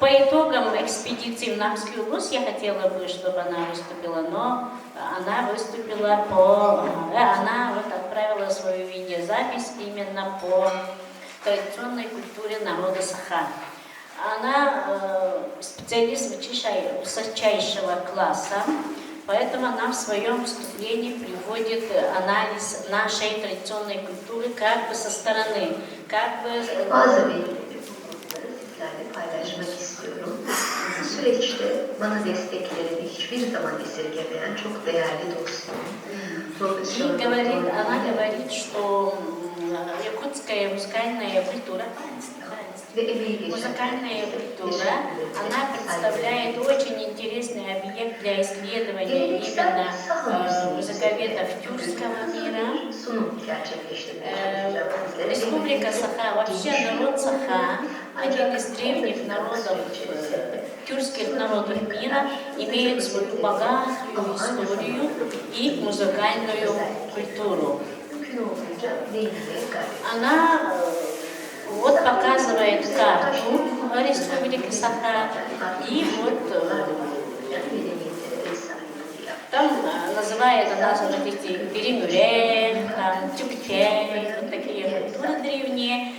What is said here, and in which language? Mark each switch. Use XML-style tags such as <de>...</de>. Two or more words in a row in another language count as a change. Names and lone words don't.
<ru>по итогам экспедиции в Намскую область я хотела бы, чтобы она выступила, но она выступила она вот отправила свою видеозапись именно по традиционной культуре народа Саха. Она специалист высочайшего класса, поэтому она в своем выступлении приводит анализ нашей традиционной культуры как бы со стороны, как бы...</ru> <tr>Bazı bulguları sizlerle paylaşmak istiyorum. Bu süreçte bana desteklerini hiçbir zaman esirgemeyen çok değerli dostum.</tr> <ru>Она говорит, что якутская музыкальная культура, она представляет очень интересный объект для исследования именно музыковедов тюркского мира. Республика Саха, вообще народ Саха, один из древних народов, тюркских народов мира, имеет свою богатую историю и музыкальную культуру. Она вот показывает карту Республики Саха, и вот там называет она эти Беремюрек, там Тюкчей, вот такие культуры древние.</ru>